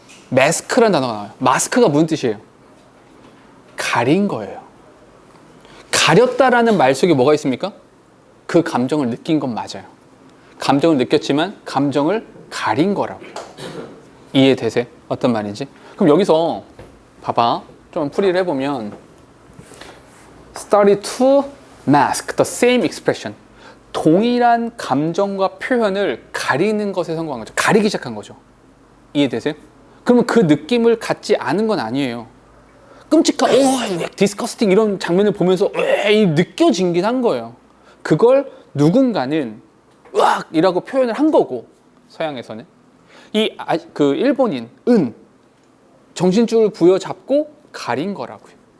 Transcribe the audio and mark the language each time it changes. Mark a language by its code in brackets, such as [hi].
[ko] 마스크란 단어가 나와요. 마스크가 무슨 뜻이에요? 가린 거예요. 가렸다라는 말 속에 뭐가 있습니까? 그 감정을 느낀 건 맞아요. 감정을 느꼈지만 감정을 가린 거라고. 이해되세요? 어떤 말인지? 그럼 여기서 봐봐. 좀 풀이를 해보면 [en] Study to mask the same expression. [ko] 동일한 감정과 표현을 가리는 것에 성공한 거죠. 가리기 시작한 거죠. 이해되세요? 그러면 그 느낌을 갖지 않은 건 아니에요. 끔찍한, 디스커스팅 이런 장면을 보면서 느껴지긴 한 거예요. 그걸 누군가는 으악이라고 표현을 한 거고, 서양에서는 그 일본인 정신줄을 부여잡고 가린 거라고요.